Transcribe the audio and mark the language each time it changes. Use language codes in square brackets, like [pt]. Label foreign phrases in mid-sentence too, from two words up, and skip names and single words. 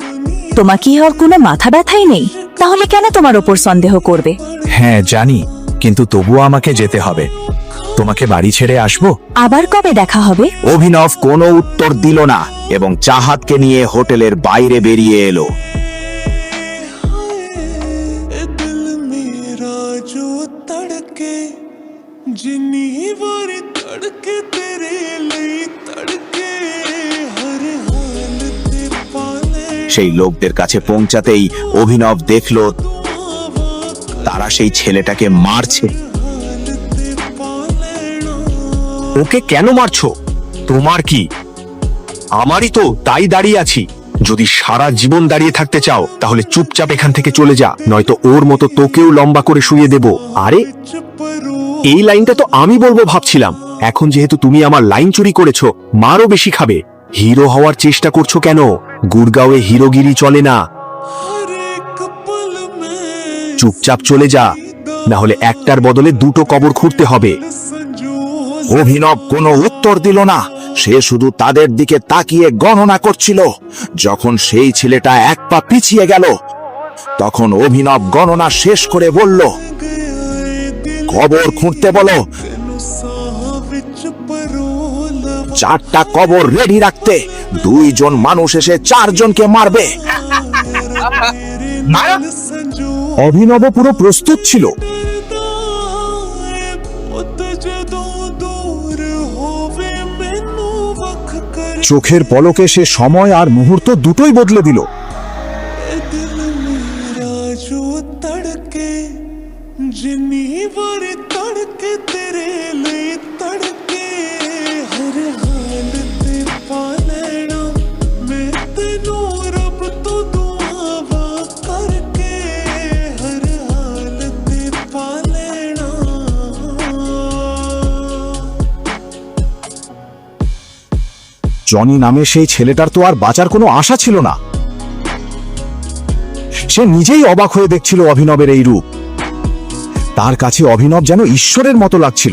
[bn] তোমার কি হওয়ার কোনো মাথা ব্যথাই নেই? তাহলে কেন তোমার ওপর সন্দেহ করবে? হ্যাঁ জানি, কিন্তু তবুও আমাকে যেতে হবে। তোমাকে বাড়ি ছেড়ে আসবো। আবার কবে দেখা হবে? অভিনব কোনো উত্তর দিল না এবং চাহাতকে নিয়ে হোটেলের বাইরে বেরিয়ে এলো। [pa] ਦਿਲ ਮੇਰਾ ਜੋ ਤੜਕੇ ਜਿੰਨੀ ਵਾਰੀ ਤੜਕੇ ਤੇਰੇ ਲਿਏ ਤੜਕੇ ਹਰ ਹਾਲ ਤੇ ਪਾਲੇ [bn] সেই লোকদের কাছে পৌঁছাতেই অভিনব দেখলো তারা সেই ছেলেটাকে মারছে। ওকে কেন মারছো? তোমার কি? আমারই তো, তাই দাঁড়িয়ে আছি। যদি সারা জীবন দাঁড়িয়ে থাকতে চাও তাহলে চুপচাপ এখান থেকে চলে যা, নয়তো ওর মতো তোকেও লম্বা করে শুয়ে দেব। আরে, এই লাইনটা তো আমি বলবো ভাবছিলাম। এখন যেহেতু তুমি আমার লাইন চুরি করেছো, মারও বেশি খাবে। হিরো হওয়ার চেষ্টা করছো কেন? গুড়গাঁওয়ে হিরোগিরি চলে না। [hi] हर एक पल में [bn] চুপচাপ চলে যা, না হলে একটার বদলে দুটো কবর খুঁড়তে হবে। संजू অভিনব কোনো উত্তর দিল না, সে শুধু তাদের দিকে তাকিয়ে গণনা করছিল। যখন সেই ছেলেটা এক পা পিছিয়ে গেল, তখন অভিনব গণনা শেষ করে বলল, কবর খুঁড়তে বলো। [pa] ਤੈਨੂੰ ਸਾਹ ਵਿਚ ਪਰੋਲਾ [bn] 4টা কবর রেডি রাখতে। 2 জন মানুষ এসে 4 জনকে মারবে। संजू অভিনব পুরো প্রস্তুত ছিল। [pa] ਪੁੱਤ ਜਦੋਂ ਦੂਰ ਹੋਵੇ ਮੈਨੂੰ ਵੱਖ ਕਰ [bn] চোখের পলকে সে সময় আর মুহূর্ত দুটোই বদলে দিল। [pa] ਦਿਲ ਮੇਰਾ ਜੋ ਤੜਕੇ ਜਿੰਨੀ ਵਾਰੀ ਤੜਕੇ ਤੇਰੇ ਲਿਏ ਤੜਕੇ ਹਰ ਹਾਲ ਤੇ ਪਾ ਲੈਣਾ ਮੈਂ ਤੈਨੂੰ ਰੱਬ ਤੋਂ ਦੁਆਵਾਂ ਕਰਕੇ ਹਰ ਹਾਲ ਤੇ ਪਾ ਲੈਣਾ [bn] জনি নামে সেই ছেলেটার তো আর বাঁচার কোনো আশা ছিল না। সে নিজেই অবাক হয়ে দেখছিল অভিনবের এই রূপ। তার কাছে অভিনব যেন ঈশ্বরের মতো লাগছিল।